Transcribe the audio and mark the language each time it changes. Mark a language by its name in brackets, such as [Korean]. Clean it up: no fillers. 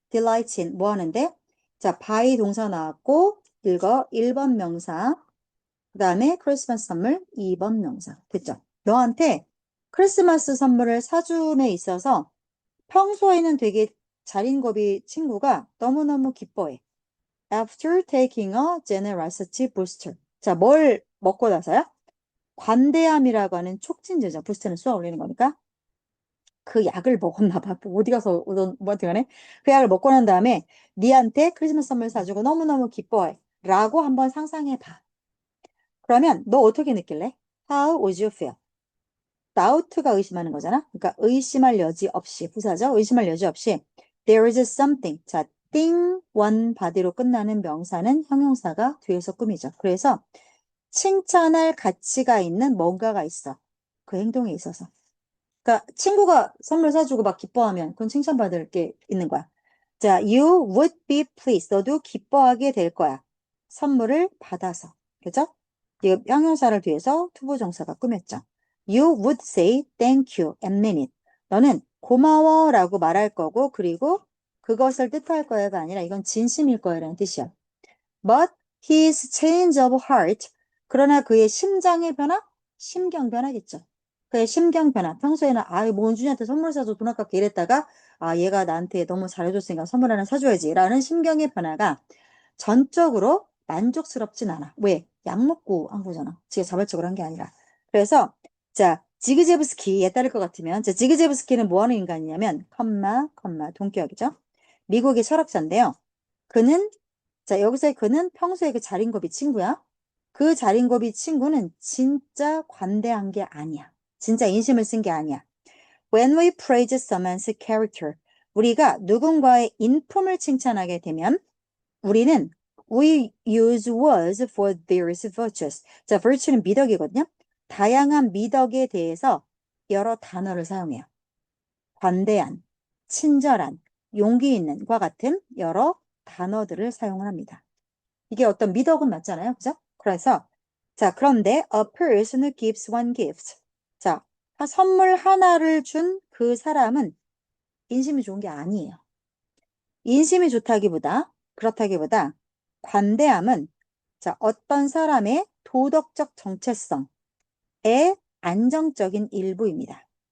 [English] delight in [Korean] 뭐 하는데? 자, by 동사 나왔고 읽어 1번 명사. 그 다음에 크리스마스 선물 2번 명사. 됐죠? 너한테 크리스마스 선물을 사줌에 있어서 평소에는 되게 자린고비 친구가 너무너무 기뻐해. [English] After taking a generosity booster. [Korean] 자, 뭘 먹고 나서야? 관대함이라고 하는 촉진제죠. 부스트는 쏘아 올리는 거니까. 그 약을 먹었나 봐. 어디 가서 뭐한테 간에 그 약을 먹고 난 다음에 니한테 크리스마스 선물 사주고 너무너무 기뻐해. 라고 한번 상상해 봐. 그러면 너 어떻게 느낄래? [English] How would you feel? [Korean] doubt가 의심하는 거잖아. 그러니까 의심할 여지 없이 부사죠. 의심할 여지 없이 [English] there is something. [Korean] 자, thing one body로 끝나는 명사는 형용사가 뒤에서 꾸미죠. 그래서 칭찬할 가치가 있는 뭔가가 있어. 그 행동에 있어서. 그러니까 친구가 선물 사주고 막 기뻐하면 그건 칭찬받을 게 있는 거야. 자, [English] you would be pleased. [Korean] 너도 기뻐하게 될 거야. 선물을 받아서. 그죠? 이 형용사를 뒤에서 투부정사가 꾸몄죠. [English] You would say thank you and mean it. [Korean] 너는 고마워라고 말할 거고 그리고 그것을 뜻할 거야가 아니라 이건 진심일 거야라는 뜻이야. [English] But his change of heart. [Korean] 그러나 그의 심장의 변화? 심경 변화겠죠. 그의 심경 변화. 평소에는 몽준이한테 선물 사줘 돈 아깝게 이랬다가 얘가 나한테 너무 잘해줬으니까 선물 하나 사줘야지 라는 심경의 변화가 전적으로 만족스럽진 않아. 왜? 약 먹고 한 거잖아. 지가 자발적으로 한 게 아니라. 그래서 자, 지그제브스키에 따를 것 같으면 자, 지그제브스키는 뭐 하는 인간이냐면 동격이죠. 미국의 철학자인데요. 그는 자, 여기서의 그는 평소에 그 자린고비 친구야. 그 자린고비 친구는 진짜 관대한 게 아니야. 진짜 인심을 쓴 게 아니야. [English] When we praise someone's character, [Korean] 우리가 누군가의 인품을 칭찬하게 되면 우리는 [English] we use words for various virtues. [Korean] 자, virtue는 미덕이거든요. 다양한 미덕에 대해서 여러 단어를 사용해요. 관대한, 친절한, 용기 있는과 같은 여러 단어들을 사용을 합니다. 이게 어떤 미덕은 맞잖아요. 그죠? 그래서, 자, 그런데 [English] a person who gives one gift. [Korean] 자, 선물 하나를 준 그 사람은 인심이 좋은 게 아니에요. 인심이 그렇다기보다, 관대함은, 자, 어떤 사람의 도덕적 정체성의 안정적인 일부입니다.